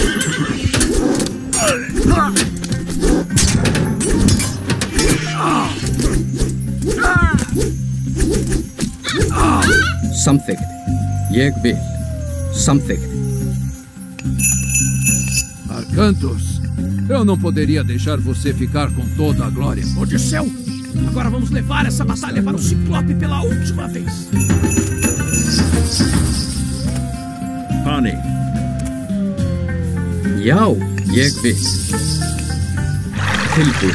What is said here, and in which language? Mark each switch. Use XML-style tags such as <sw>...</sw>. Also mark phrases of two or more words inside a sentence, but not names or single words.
<is>Samþykkt. Ég vil. Samþykkt.</is> <pt>Arcantos, eu não poderia deixar você ficar com toda a glória. Odisseu, agora vamos levar essa batalha para o Ciclope pela última vez. Honey.</pt> <is>Já, ég vil. Tilbúin.</is>